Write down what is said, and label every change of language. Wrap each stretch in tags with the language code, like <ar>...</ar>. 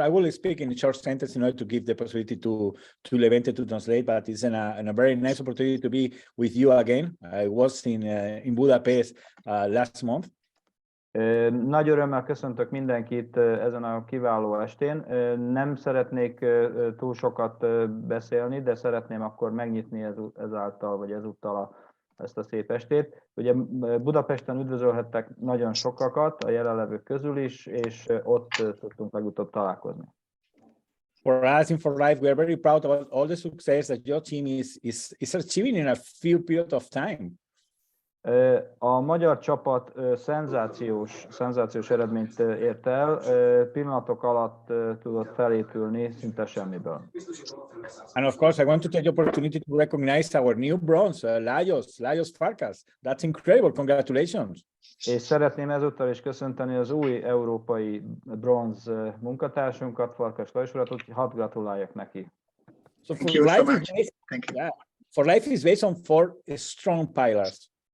<en>I will speak in a short sentence in order to give the possibility to Levente to translate, but it's a very nice opportunity to be with you again. I was in Budapest last month.</en> <hu>Nagy örömmel köszöntök mindenkit ezen a kiváló estén. Nem szeretnék túl sokat beszélni, de szeretném akkor megnyitni ezáltal, vagy ezúttal ezt a szép estét. Ugye Budapesten üdvözölhettek nagyon sokakat, a jelenlevők közül is, és ott tudtunk legutóbb találkozni.</hu> <en>For us in For Life, we are very proud about all the success that your team is achieving in a few period of time.</en> <hu>A Magyar Csapat szenzációs eredményt ért el, pillanatok alatt tudott felépülni szinte semmiből.</hu> <en>And of course, I want to take the opportunity to recognize our new bronze, Lajos Farkas. That's incredible, congratulations.</en> <hu>És szeretném ezúttal is köszönteni az új európai bronz munkatársunkat, Farkas Lajos urat, hogy hadd gratuláljak neki.</hu> <en>So Thank you so much. Thank you. Yeah, For Life is based on 4 strong pillars.</en>